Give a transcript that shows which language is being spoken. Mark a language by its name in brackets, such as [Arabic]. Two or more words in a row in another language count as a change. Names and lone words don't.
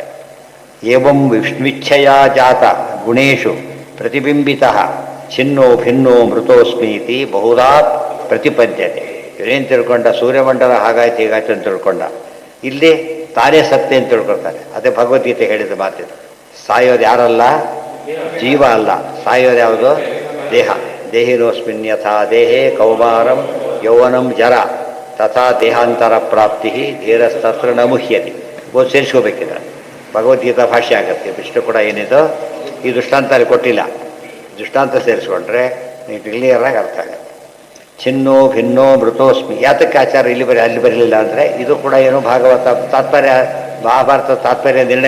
[Sanskrit] ಏವಂ ವಿಷ್ಣುಚ್ಛಯ ಜಾತ ಗುಣೇಶು ಪ್ರತಿಬಿಂಬಿತ ಛಿನ್ನೋ ಭಿನ್ನೋ ಮೃತೋಸ್ಮೀತಿ ಬಹುಧಾ ಪ್ರತಿಪದ್ಯತೆ. [Kannada] ಇವರೇನು ತಿಳ್ಕೊಂಡ? ಸೂರ್ಯಮಂಡಲ ಹಾಗಾಯ್ತು ಹೀಗಾಯ್ತು ಅಂತ ತಿಳ್ಕೊಂಡ. ಇಲ್ಲಿ ತಾನೇ ಸತ್ಯ ಅಂತ ತಿಳ್ಕೊಳ್ತಾರೆ. ಅದೇ ಭಗವದ್ಗೀತೆ ಹೇಳಿದ ಮಾತಿದು. ಸಾಯೋದು ಯಾರಲ್ಲ? ಜೀವ ಅಲ್ಲ. ಸಾಯೋದು ಯಾವುದು? ದೇಹ. [Sanskrit] ದೇಹಿನೋಸ್ಮಿನ್ ಯಥಾ ದೇಹೇ ಕೌಮಾರಂ ಯೌವನಂ ಜರ ತಥಾ ದೇಹಾಂತರ ಪ್ರಾಪ್ತಿ ಧೀರಸ್ತತ್ರ ನ ಮುಹ್ಯತಿ. [Kannada] ಓದ್ ಸೇರಿಸ್ಕೋಬೇಕಿದ್ರೆ ಭಗವದ್ಗೀತಾ ಭಾಷೆ ಆಗುತ್ತೆ. ಇಷ್ಟು ಕೂಡ ಏನಿದು ಈ ದೃಷ್ಟಾಂತ ಅಲ್ಲಿ ಕೊಟ್ಟಿಲ್ಲ. ದೃಷ್ಟಾಂತ ಸೇರಿಸ್ಕೊಂಡ್ರೆ ನೀವು ಕ್ಲಿಯರಾಗಿ ಅರ್ಥ ಆಗುತ್ತೆ. [Sanskrit] ಛಿನ್ನೋ ಭಿನ್ನೋ ಮೃತೋಸ್ಮಿ. [Kannada] ಯಾತಕ್ಕೆ ಆಚಾರ ಇಲ್ಲಿ ಅಲ್ಲಿ ಬರಲಿಲ್ಲ ಅಂದರೆ ಇದು ಕೂಡ ಏನು ಭಾಗವತ ತಾತ್ಪರ್ಯ, ಮಹಾಭಾರತ ತಾತ್ಪರ್ಯ ನಿರ್ಣಯ.